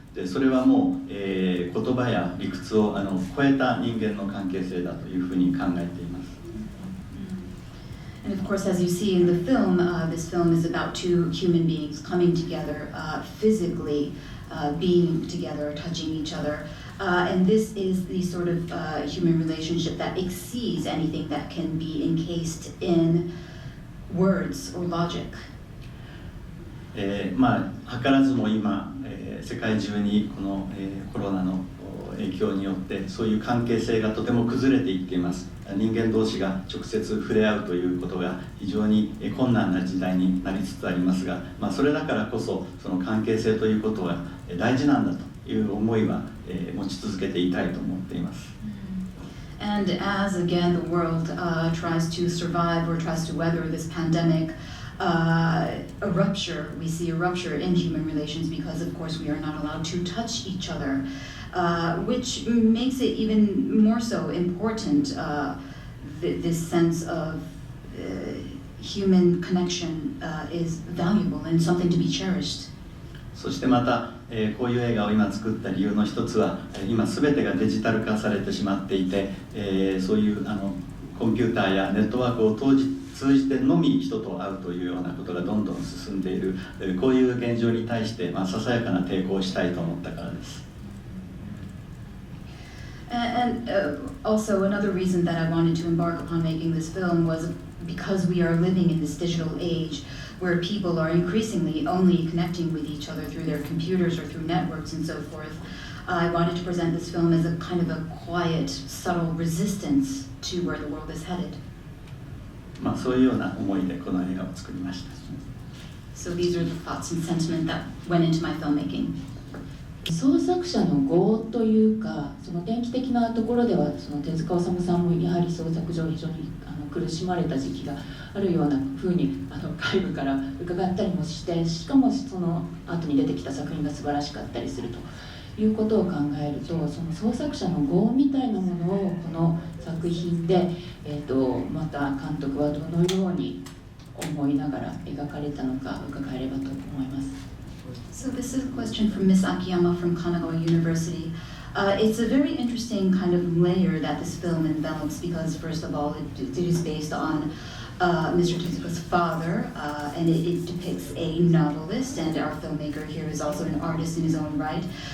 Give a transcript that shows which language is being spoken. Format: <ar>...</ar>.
<ja>でそれはもう、言葉や理屈を超えた人間の関係性だというふうに考えています。</ja> <en>And of course, as you see in the film, this film is about two human beings coming together, physically being together, touching each other. And this is the sort of human relationship that exceeds anything that can be encased in words or logic.</en> <ja>まあ図らずも今、世界中にこの、コロナの影響によってそういう関係性がとても崩れていっています。人間同士が直接触れ合うということが非常に困難な時代になりつつありますが、まあ、それだからこそその関係性ということは大事なんだという思いは持ち続けていたいと思っています。</ja> <en>And as again the world tries to survive or tries to weather this pandemic, a rupture, we see a rupture in human relations because of course we are not allowed to touch each other, which makes it even more so important, this sense of human connection is valuable and something to be cherished.</en> <ja>そしてまた、こういう映画を今作った理由の一つは今全てがデジタル化されてしまっていて、そういうコンピューターやネットワークを通じてのみ人と会うというようなことがどんどん進んでいる、こういう現状に対して、ささやかな抵抗をしたいと思ったからです。</ja> <en>And also another reason that I wanted to embark upon making this film was because we are living in this digital age where people are increasingly only connecting with each other through their computers or through networks and so forth. I wanted to present this film as a kind of a quiet, subtle resistance to where the world is headed.</en> <ja>そういうような思いでこの映画を作りました。</ja> <en>So these are the thoughts and sentiment that went into my filmmaking.</en> <ja>創作者の業というか、その典型的なところではその手塚治虫さんもやはり創作上非常に苦しまれた時期があるようなふうに外部から伺ったりもして、しかもその後に出てきた作品が素晴らしかったりするということを考えると、その創作者の業みたいなものをこの作品で、また監督はどのように思いながら描かれたのか伺えればと思います。</ja> <en>So this is a question from Ms. Akiyama from Kanagawa University. It's a very interesting kind of layer that this film envelops because first of all it is based on Mr. Tezuka's father, and it depicts a novelist, and our filmmaker here is also an artist in his own right.</en>